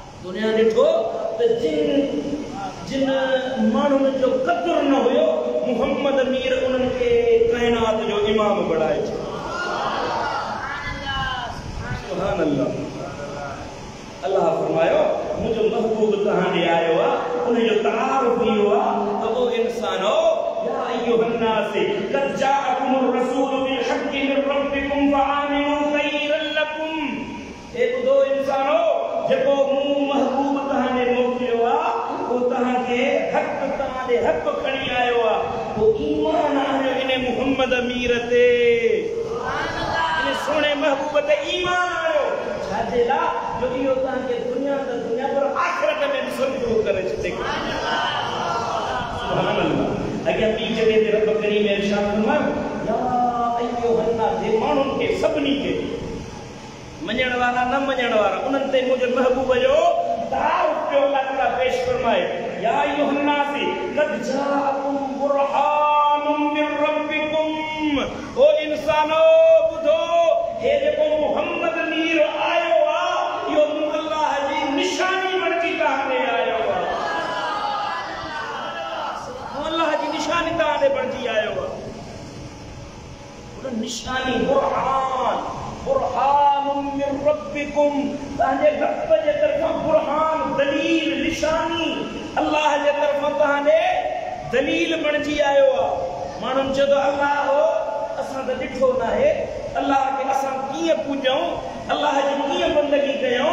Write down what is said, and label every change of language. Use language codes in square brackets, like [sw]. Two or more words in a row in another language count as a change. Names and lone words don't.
[sd] दुनिया ॾिठो त जिन माण्हुनि जो क़दुरु न हुयो मुहम्मद मीर उन्हनि खे काइनात जो इमाम बणाए छॾियो। [ar] سبحان الله. [sd] अल्लाह फरमायो मुंहिंजो महबूब तव्हां ॾे आयो आहे, उनजो तारुफ़ इहो आहे त ओ इंसानो [ar] يا أيها الناس قد جاءكم الرسول بالحق من ربكم فآمنوا خيرا لكم. [sd] ए ॿुधो इंसानो, जेको मूं महबूब तव्हां ॾे मोकिलियो आहे उहो तव्हांखे हक़ तव्हां ॾे हक़ खणी आयो आहे, पोइ ईमान आणियो इन मुहम्मद मीर ते, इन सोणे महबूब ते ईमान आणियो। छाजे लाइ? जो इहो तव्हांखे दुनिया त दुनिया पर आख़िरत में बि सुठो करे छॾे। [ar] سبحان الله. [sd] अॻियां ॿी जॻह ते रब करीम इरशाद फरमायो [ar] يا أيها الناس, [sd] माण्हुनि खे सभिनी खे, मञण वारा न मञण वारा, उन्हनि ते मुंहिंजे महबूब जो तारुफ़ पियो अल्लाह ताला पेश फरमाए। [ar] يا أيها الناس قد جاءكم برهان من ربكم. [sd] ओ इंसानो ॿुधो, हे जेको मुहम्मद मीर आयो आहे इहो मूं अल्लाह जी निशानी बणिजी तव्हां ॾे आयो आहे। मूं अल्लाह जी निशानी तव्हां ॾे बणिजी आयो आहे। उन निशानी बुरहान, [ar] برهان من ربكم, [sd] तव्हांजे रब जे तरफ़ां बुरहान, दलील, निशानी अल्लाह जे तरफ़ां तव्हां ॾे दलील बणिजी आयो आहे। माण्हुनि चयो त अल्लाह हो, असां त ॾिठो न आहे, अल्लाह खे असां कीअं पूॼूं, अल्लाह जी कीअं बंदगी कयूं?